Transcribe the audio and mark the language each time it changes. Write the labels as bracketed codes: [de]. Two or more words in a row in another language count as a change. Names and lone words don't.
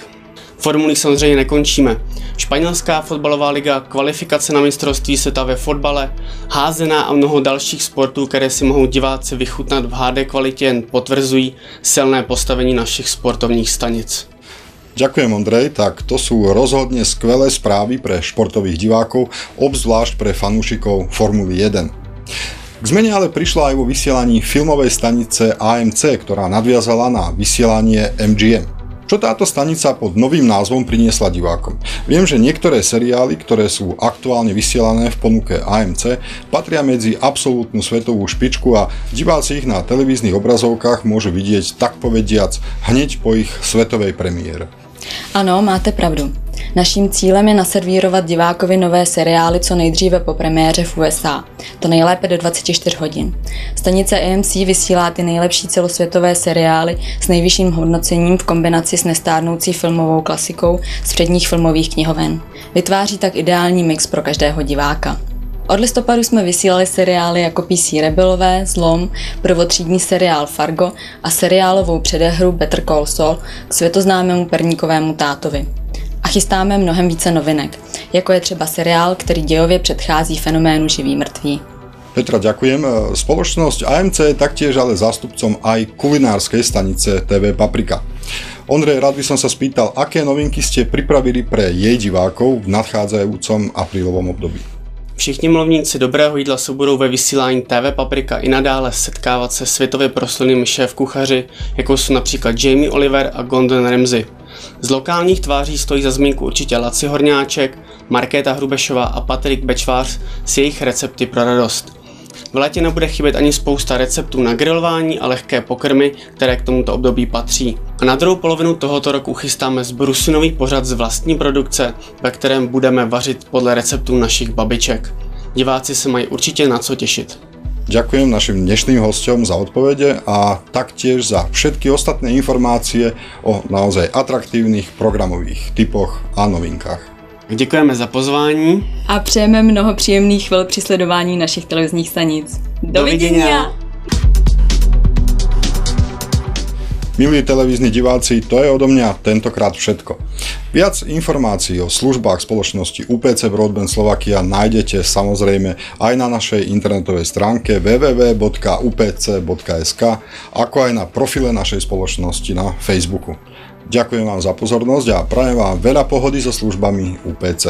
[cs] Formulí samozřejmě nekončíme. Španělská fotbalová liga, kvalifikace na mistrovství světa ve fotbale, házená a mnoho dalších sportů, které si mohou diváci vychutnat v HD kvalitě, jen potvrzují silné postavení našich sportovních stanic. [sk] Ďakujem, Ondrej, tak to sú rozhodne skvelé správy pre športových divákov, obzvlášť pre fanúšikov Formuly 1. K zmene ale prišla aj vo vysielaní filmovej stanice AMC, ktorá nadviazala na vysielanie MGM. Čo táto stanica pod novým názvom priniesla divákom? Viem, že niektoré seriály, ktoré sú aktuálne vysielané v ponuke AMC, patria medzi absolútnu svetovú špičku a diváci ich na televíznych obrazovkách môžu vidieť tak povediac hneď po ich svetovej premiére. [cs] Ano, máte pravdu. Naším cílem je naservírovat divákovi nové seriály co nejdříve po premiéře v USA. To nejlépe do 24 hodin. Stanice AMC vysílá ty nejlepší celosvětové seriály s nejvyšším hodnocením v kombinaci s nestárnoucí filmovou klasikou z předních filmových knihoven. Vytváří tak ideální mix pro každého diváka. Od listopadu jsme vysílali seriály jako PC Rebelové, Zlom, prvotřídní seriál Fargo a seriálovou předehru Better Call Saul k světoznámému perníkovému tátovi. A chystáme mnohem více novinek, jako je třeba seriál, který dějově předchází fenoménu živý mrtví. [sk] Petra, ďakujem. Spoločnosť AMC je taktiež ale zástupcom aj kulinárskej stanice TV Paprika. Ondrej, rád by som sa spýtal, aké novinky ste pripravili pre jej divákov v nadchádzajúcom aprílovom období? [cs] Všichni milovníci dobrého jídla se budou ve vysílání TV Paprika i nadále setkávat se světově proslavnými šéfkuchaři, jako jsou například Jamie Oliver a Gordon Ramsay. Z lokálních tváří stojí za zmínku určitě Laci Horňáček, Markéta Hrubešová a Patrik Bečvář s jejich recepty pro radost. V létě nebude chybět ani spousta receptů na grilování a lehké pokrmy, které k tomuto období patří. A na druhou polovinu tohoto roku chystáme zbrusinový pořad z vlastní produkce, ve kterém budeme vařit podle receptů našich babiček. Diváci se mají určitě na co těšit. [sk] Ďakujem našim dnešným hosťom za odpovede a taktiež za všetky ostatné informácie o naozaj atraktívnych programových typoch a novinkách. [cs] Děkujeme za pozvání. A přejeme mnoho příjemných chvil při sledování našich televizních stanic. [sk] Dovidenia. Milí televízni diváci, to je odo mňa tentokrát všetko. Viac informácií o službách spoločnosti UPC Broadband Slovakia nájdete samozrejme aj na našej internetovej stránke www.upc.sk, ako aj na profile našej spoločnosti na Facebooku. Ďakujem vám za pozornosť a prajem vám veľa pohody so službami UPC.